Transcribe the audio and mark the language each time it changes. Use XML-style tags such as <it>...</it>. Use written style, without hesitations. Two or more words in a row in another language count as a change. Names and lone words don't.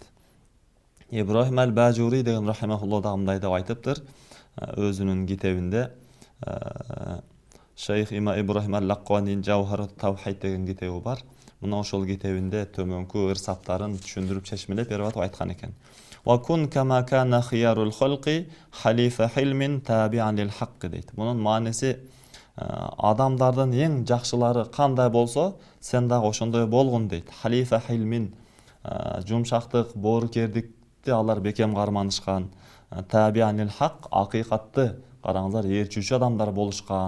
<ky>Ибрахим аль-Бажури деген рахимахуллах да мындай деп айтыптыр өзүнүн китебинде. Шейх Ибрахим аль-Лакканинин Жауһарут Тавхид деген китеби бар. Мына ошол китебинде төмөнкү ырсаптарын түшүндүрүп чечмелеп берип атып айткан экен.</ky> <ar>وكن كما كان خيار الخلق حليف حلم تابعا للحق</ar> <ky>дейт. Мунун мааниси, адамдардын эң жакшылары кандай болсо, сен дагы ошондой болгун дейт.</ky> <ar>حليف حلم,</ar> <ky>жумшактык, боорукердикти алар бекем карманышкан.</ky> <ar>تابعا للحق,</ar> <ky>акыйкатты, караңыздар, ээрчүүчү адамдар болушкан.</ky>